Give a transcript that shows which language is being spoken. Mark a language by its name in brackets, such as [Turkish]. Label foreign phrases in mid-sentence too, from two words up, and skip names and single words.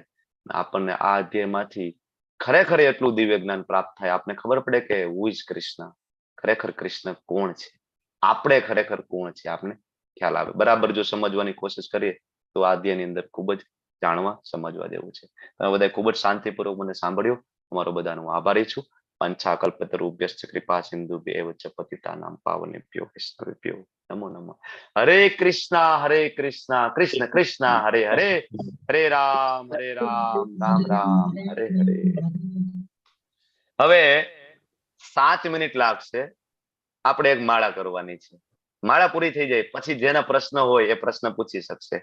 [Gujarati] આપણને આ અધ્યાયમાંથી ખરેખર એટલું દિવ્ય જ્ઞાન પ્રાપ્ત થાય, આપને ખબર પડે કે [English] who is [Gujarati] કૃષ્ણ, ખરેખર કૃષ્ણ કોણ છે, આપણે ખરેખર કોણ છે, આપને ખ્યાલ આવે. બરાબર જો સમજવાની કોશિશ કરીએ તો આ અધ્યાયની અંદર ખૂબ જ જાણવા સમજવા જેવું છે. તમે બધા ખૂબ જ શાંતિપૂર્વક મને સાંભળ્યું. તમારો બધાનો આભારી છું. [Sanskrit] पंचाकल्पतरुभ्यश्च कृपा सिंधुभ्यैव च पतितानां पावनेभ्यो वैष्णवेभ्यो नमो नमः. [Gujarati] હરે કૃષ્ણ કૃષ્ણ કૃષ્ણ હરે હરે, હરે રામ રામ રામ હરે હરે. હવે 7 મિનિટ લાગશે. આપણે એક માળા કરવાની છે. માળા પૂરી થઈ જાય પછી જેના પ્રશ્ન હોય એ પ્રશ્ન પૂછી શકશે.